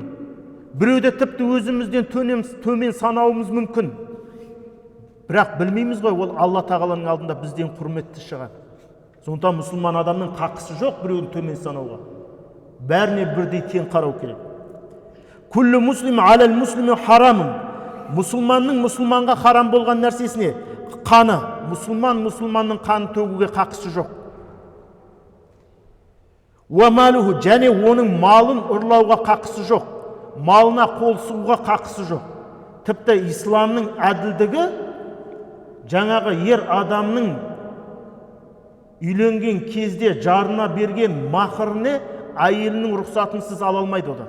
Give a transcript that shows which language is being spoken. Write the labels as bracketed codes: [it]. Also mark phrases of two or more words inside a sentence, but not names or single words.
[kk] Біреуді тіпті өзімізден төмен санауымыз мүмкін. Бірақ білмейміз ғой, ол Алла Тағаланың алдында бізден құрметті шығар. Сондықтан мұсылман адамның қақысы жоқ біреуді төмен санауға. Бәріне бірдей тең қарау керек. [ar] كل المسلم على المسلم حرام. [kk] Мұсылманның мұсылманға харам болған нәрсесіне қаны. Мұсылманның қанын төгуге қақысы жоқ. Уамалуху, және оның малын ұрлауға қақысы жоқ. Малына қол сұғуға қақысы жоқ. Тіпті исламның әділдігі жаңағы ер адамның үйленген кезде жарына берген махырны әйелінің рұқсатынсыз ала алмайды одан.